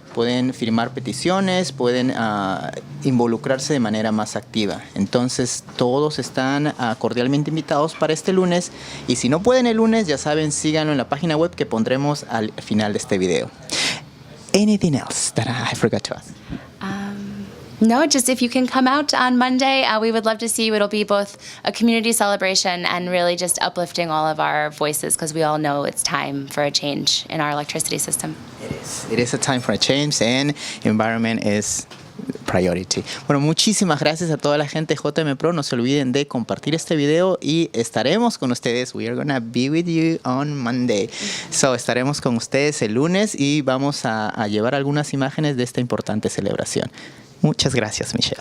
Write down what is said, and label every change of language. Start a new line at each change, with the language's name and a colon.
Spanish: Pueden firmar peticiones, pueden involucrarse de manera más activa. Entonces, todos están cordialmente invitados para este lunes. Y si no pueden el lunes, ya saben, síganlo en la página web que pondremos al final de este video.
English: Anything else that I forgot to ask? No, just if you can come out on Monday, we would love to see you. It'll be both a community celebration and really just uplifting all of our voices because we all know it's time for a change in our electricity system. It is. It is a time for a change and environment is priority.
Spanish: Bueno, muchísimas gracias a toda la gente de JM Pro. No se olviden de compartir este video y estaremos con ustedes.
English: We are gonna be with you on Monday.
Spanish: So, estaremos con ustedes el lunes y vamos a llevar algunas imágenes de esta importante celebración. Muchas gracias, Michelle.